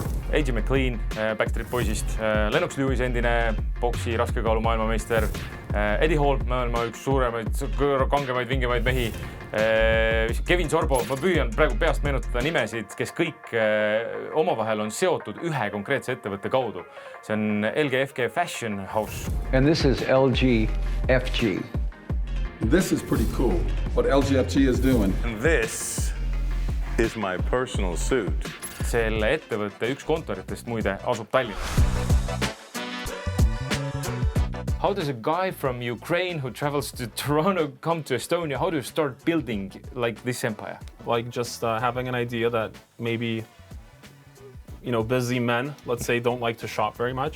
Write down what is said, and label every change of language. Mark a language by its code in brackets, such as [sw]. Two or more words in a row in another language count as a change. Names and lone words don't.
[et] AJ McLean Backstreet Boysist, Lennox Lewis, endine boksi raskekaalu maailmameister, Eddie Hall, maailma üks suuremaid, kangemaid, vingemaid mehi, Kevin Sorbo, ma püüan praegu peast meenutada nimesid, kes kõik omavahel on seotud ühe konkreetse ettevõtte kaudu. See on LGFG Fashion House. [en] And this is LGFG. This is pretty cool, what LGFG is doing. And this is my personal suit. [et] Selle ettevõtte üks kontoritest muide asub Tallinnas. [en] How does a guy from Ukraine who travels to Toronto come to Estonia? How do you start building like this empire? Like just having an idea that maybe, busy men, let's say, don't like to shop very much.